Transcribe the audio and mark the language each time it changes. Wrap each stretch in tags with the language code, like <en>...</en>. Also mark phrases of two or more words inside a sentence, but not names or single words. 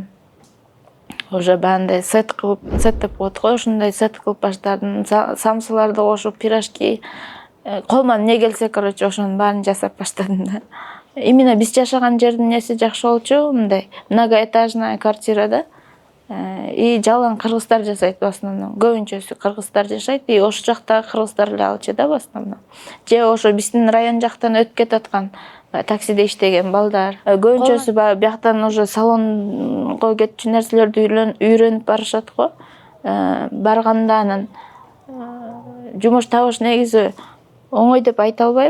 <ky>Уже бандай сет деп коет го, ушундай сет кылып баштадым. Самсыларды кошуп, пирожки, колуман эмне келсе, короче, ошонун баарын жасап баштадым да. Именно биз жашаган жердин неси жакшы болчу, мындай</ky> <ru>многоэтажная квартирада.</ru> <ky>И жалаң кыргыздар жашайт</ky> <ru>в основном.</ru> <ky>Көбүнчөсү кыргыздар жашайт, и ошол жактагы кыргыздар эле алчу да</ky> <ru>в основном.</ru> <ky>Же ошо биздин район жактан өтүп кетаткан таксиде иштеген балдар. Көбүнчөсү бияктан уже салонго кетчү нерселерди үйрөнүп барышат го. Барганда анан жумуш табыш негизи оңой деп айта албайм.</ky>